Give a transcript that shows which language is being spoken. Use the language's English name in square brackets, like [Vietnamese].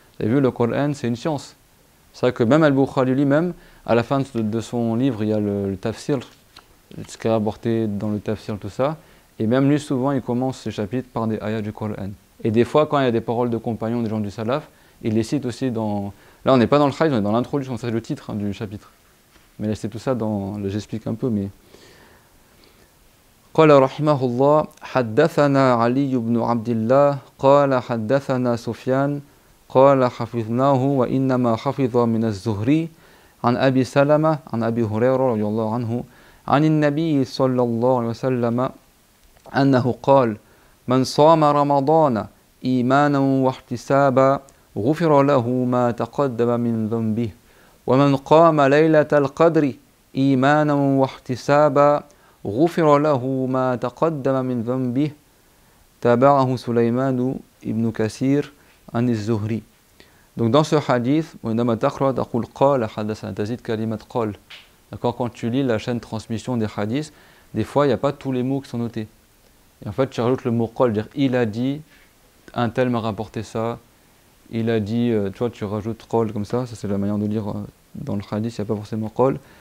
[French] Vous avez vu, le Coran, c'est une science. C'est vrai que même Al-Bukhari lui-même, à la fin de son livre, il y a le tafsir, ce qui est rapporté dans le tafsir, tout ça. Et même lui, souvent, il commence ses chapitres par des ayats du Coran. Et des fois, quand il y a des paroles de compagnons des gens du Salaf, il les cite aussi dans... Là, on n'est pas dans le hadith, on est dans l'introduction, c'est le titre du chapitre. Mais là, c'est tout ça dans... Là, j'explique un peu, mais... [Arabic] قال رحمه الله حدثنا علي بن عبد الله قال حدثنا سفيان قال حفظناه وإنما حفظ من الزهري عن أبي سلمة عن أبي هريرة رضي الله عنه عن النبي صلى الله عليه وسلم أنه قال من صام رمضان إيمانا واحتسابا غفر له ما تقدم من ذنبه ومن قام ليلة القدر إيمانا واحتسابا غفر له ما تقدم من ذنبه تابعه سليمان ibn Kathir عن الزهري. [French] Donc dans ce hadith, d'accord, quand tu lis la chaîne de transmission des hadiths, des fois il n'y a pas tous les mots qui sont notés. Et en fait tu rajoutes le mot qal, dire il a dit, un tel m'a rapporté ça, il a dit, tu vois, tu rajoutes qal comme ça c'est la manière de lire dans le hadith, il n'y a pas forcément qal.